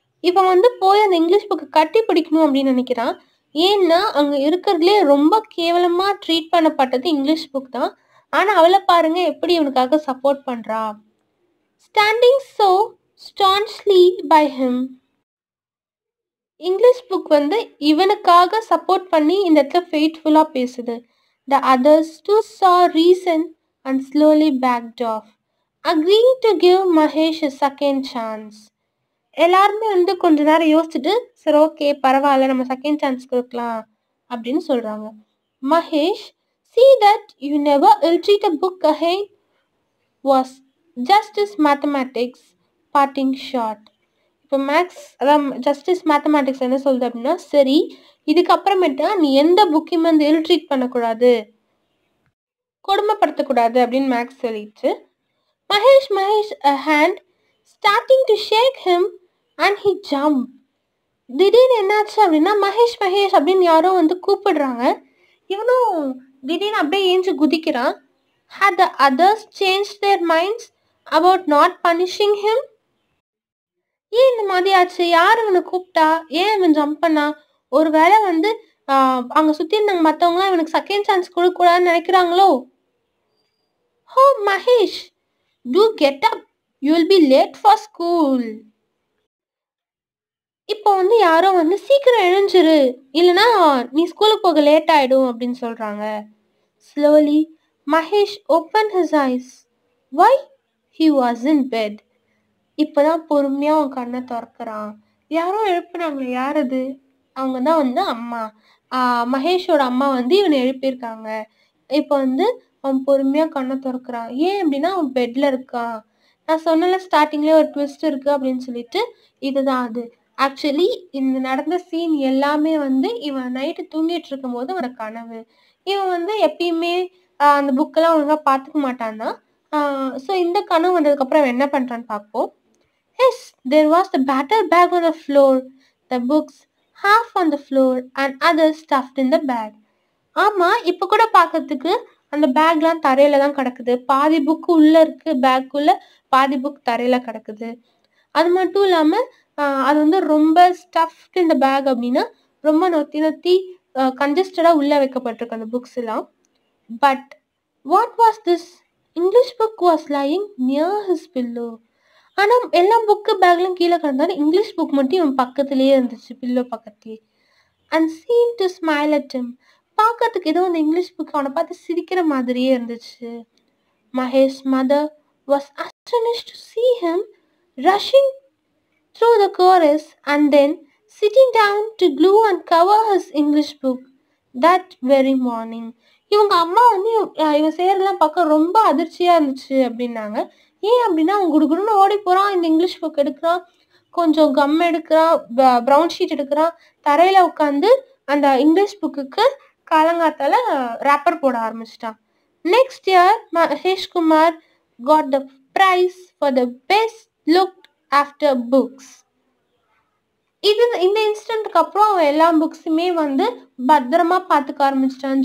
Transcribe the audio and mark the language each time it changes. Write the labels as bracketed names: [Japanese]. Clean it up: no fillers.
[Tamil] இவன் வந்து போய் அந்த இங்கிலீஷ் புக்கை கட்டி பிடிக்கணும் அப்படின்னு நினைக்கிறான். ஏன்னா அங்க இருக்கிறதுலே ரொம்ப கேவலமா ட்ரீட் பண்ணப்பட்டது இங்கிலீஷ் புக் தான். ஆனா அவளை பாருங்க எப்படி இவனுக்காக சப்போர்ட் பண்றா. [English] Standing so staunchly by him. [Tamil] English book வந்து இவனுக்காக சப்போர்ட் பண்ணி இந்த இடத்துல ஃபெய்த்ஃபுல்லா பேசுது. [English] The others too saw reason and slowly backed off, agreeing to give Mahesh a second chance. [Tamil] எல்லாருமே வந்து கொஞ்ச நேரம் யோசிச்சுட்டு சரி ஓகே பரவாயில்ல நம்ம செகண்ட் சான்ஸ் கொடுக்கலாம் அப்படின்னு சொல்றாங்க. [English] Mahesh see that you never ill-treat a book again was justice mathematics parting shot. [Tamil] இப்போ மேக்ஸ் அதான் ஜஸ்டிஸ் மேத்தமேட்டிக்ஸ் என்ன சொல்லுது அப்படின்னா சரி இதுக்கப்புறமேட்டா நீ எந்த புக்கையும் வந்து இல் ட்ரீட் பண்ணக்கூடாது கொடுமைப்படுத்தக்கூடாது அப்படின்னு மேக்ஸ் சொல்லிடுச்சு. [English] Mahesh a hand starting to shake him and he jumped. [Tamil] திடீர்னு என்னாச்சு அப்படின்னா மகேஷ் அப்படின்னு யாரோ வந்து கூப்பிடுறாங்க. இவனும் திடீர்னு அப்படியே ஏஞ்சு குதிக்கிறான். [English] Had the others changed their minds about not punishing him? [Tamil] ஏன் இந்த மாதிரி ஆச்சு? யார் இவனை கூப்பிட்டா? ஏன் இவன் ஜம்ப் பண்ணா? ஒருவேளை வந்து அங்க சுத்தி இருந்தாங்க மற்றவங்களாம் இவனுக்கு செகண்ட் சான்ஸ் கொடுக்கூடாதுன்னு நினைக்கிறாங்களோ? [English] Oh Mahesh, do get up. You will be late for school. [Tamil] இப்போ வந்து யாரோ வந்து சீக்கிரம் எழுஞ்சிரு இல்லைன்னா நீ ஸ்கூலுக்கு போக லேட் ஆயிடும் அப்படின்னு சொல்றாங்க. [English] Slowly Mahesh opened his eyes. Why? He was in bed. [Tamil] இப்பதான் பொறுமையா அவன் கண்ணை திறக்கிறான். யாரோ எழுப்புனாங்களே, யார் அது? அவங்க தான் வந்து அம்மா. மகேஷோட அம்மா வந்து இவனை எழுப்பியிருக்காங்க. இப்போ வந்து அவன் பொறுமையா கண்ணை திறக்கிறான். ஏன் அப்படின்னா அவன் பெட்ல இருக்கான். நான் சொன்னல ஸ்டார்டிங்லேயே ஒரு ட்விஸ்ட் இருக்கு அப்படின்னு சொல்லிட்டு இதுதான் அது. ஆக்சுவலி இந்த நடந்த சீன் எல்லாமே வந்து இவன் நைட்டு தூங்கிட்டு இருக்கும் போது அவனோட கனவு. இவன் வந்து எப்பயுமே அந்த புக்கெல்லாம் ஒழுங்கா பார்த்துக்க மாட்டான் தான். ஸோ இந்த கனவு வந்ததுக்கு அப்புறம் என்ன பண்றான்னு பார்ப்போம். [English] Yes, there was the battered bag on the floor, the books half on the floor and others stuffed in the bag. [Tamil] ஆமா இப்ப கூட பார்க்கிறதுக்கு அந்த பேக்லாம் தரையில தான் கிடக்குது. பாதி புக் உள்ள இருக்கு பேக்குள்ள, பாதி புக் தரையில கிடக்குது. அது மட்டும் இல்லாம அது வந்து ரொம்ப ஸ்டஃப்ட் இந்த பேக் அப்படின்னா ரொம்ப நொத்தி கன்ஜஸ்டடா உள்ள வைக்கப்பட்டிருக்கு அந்த புக்ஸ் எல்லாம். [English] But what was this? English book was lying near his pillow. [Tamil] ஆனா எல்லா புக்கு பேக்லாம் கீழே கிடந்தாலும் இங்கிலீஷ் புக் மட்டும் இவன் பக்கத்துலயே இருந்துச்சு, பில்லோ பக்கத்துலயே. [English] And seem to smile at him. [Tamil] பார்க்கறதுக்கு ஏதோ அந்த இங்கிலீஷ் புக் அவனை பார்த்து சிரிக்கிற மாதிரியே இருந்துச்சு. [English] Mahesh mother was astonished to see him rushing through the chorus and then sitting down to glue and cover his English book that very morning. [Tamil] இவங்க அம்மா வந்து இவன் செய்யறதெல்லாம் பார்க்க ரொம்ப அதிர்ச்சியா இருந்துச்சு அப்படின்னாங்க. ஏன் அப்படின்னா அவன் குடுகுடுன்னு ஓடி போறான், இந்த இங்கிலீஷ் புக் எடுக்கிறான், கொஞ்சம் கம் எடுக்கிறான், ப்ரௌன் ஷீட் எடுக்கிறான், தரையில உட்காந்து அந்த இங்கிலீஷ் புக்குக்கு காலங்காத்தால ரேப்பர் போட ஆரம்பிச்சிட்டான். [English] Next year Mahesh Kumar got the prize for the best looked after books. [Tamil] இந்த இன்சிடென்ட்க்கு அப்புறம் அவன் எல்லா புக்ஸுமே வந்து பத்திரமா பார்த்துக்க ஆரம்பிச்சிட்டான்.